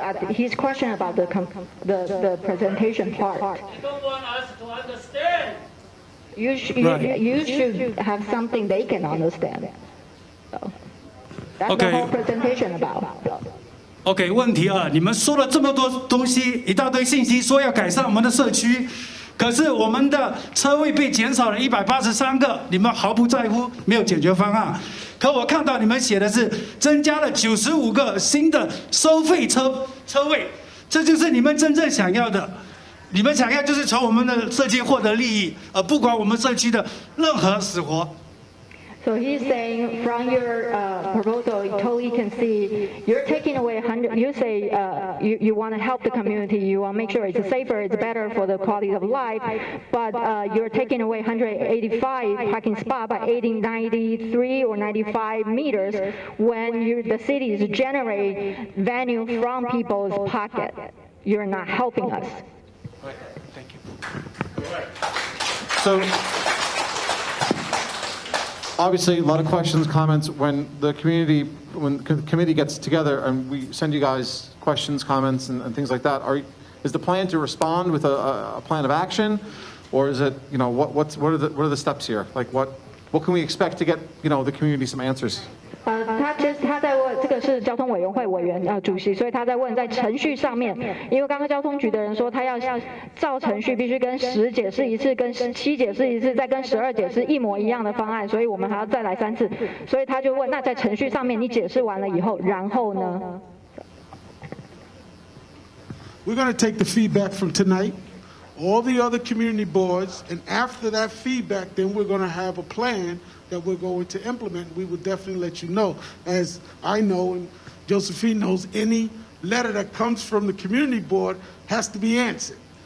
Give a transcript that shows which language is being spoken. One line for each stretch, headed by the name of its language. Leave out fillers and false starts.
English: His question about the presentation part. You don't want us to understand. You should have something they can understand. So that's the whole presentation about.
Chinese: OK， 问题二，你们说了这么多东西，一大堆信息，说要改善我们的社区，可是我们的车位被减少了183个，你们毫不在乎，没有解决方案。可我看到你们写的是增加了95个新的收费车位，这就是你们真正想要的。你们想要就是从我们的社区获得利益，而不管我们社区的任何死活。
English: So he's saying from your proposal, you totally can see you're taking away 100. You say you want to help the community, you want to make sure it's safer, it's better for the quality of life, but you're taking away 185 parking spots by adding 93 or 95 meters when the cities generate revenue from people's pocket. You're not helping us. Thank you. So, obviously, a lot of questions, comments. When the committee gets together and we send you guys questions, comments, and things like that, is the plan to respond with a plan of action, or is it, what are the steps here? Like what can we expect to get, the community some answers?
Chinese: 他在问，这个是交通委员会委员主席，所以他在问在程序上面，因为刚刚交通局的人说他要照程序必须跟10解释一次，跟7解释一次，再跟12解释一模一样的方案，所以我们还要再来3次，所以他就问，那在程序上面你解释完了以后，然后呢
English: We're going to take the feedback from tonight, all the other community boards, and after that feedback, then we're going to have a plan that we're going to implement. We will definitely let you know. As I know and Josephine knows, any letter that comes from the community board has to be answered.